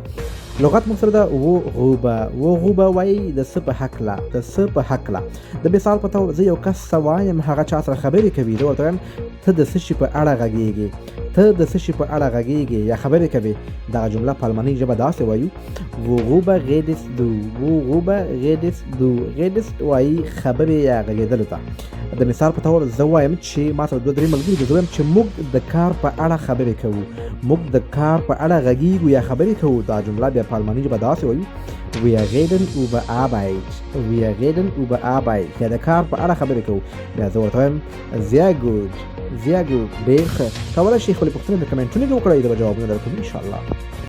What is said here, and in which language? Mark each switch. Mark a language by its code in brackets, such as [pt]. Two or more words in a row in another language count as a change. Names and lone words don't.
[ps] لغت موږ سره ده وغوبه وایي د څه په هکله، د څه په هکله. د مثال په توګر زه یو کس ته وایم هغه چا سره خبرې کوي، زه ورته وایم ته د څه شي په اړه غږېږې، ته د څه شي په اړه غږېږې یا خبرې کوې. دغه جمله په الماني ژبه داسې وایو: [de] worüber redest du، worüber redest du. [ps] redest وایي خبرې یا غږېدلو ته. د مثال په توګر زه وایم چې ما سره دوه درې ملګري دي، زه وایم چې موږ د کار په اړه خبرې کوو، موږ د کار په اړه غږېږو یا خبرې کوو. دا جمله بیا په الماني ژبه داسې وایو: [de] wir reden über Arbeit، wir reden über Arbeit [ps] یا د کار په اړه خبرې کوو. بیا زه ورته وایم [de] sehr gut، sehr gut، [ps] ډېر ښه. کولی شئ خپلې پوښتنې په کمنټونو کې وکړئ، زه به جوابونه درکوم انشاءالله.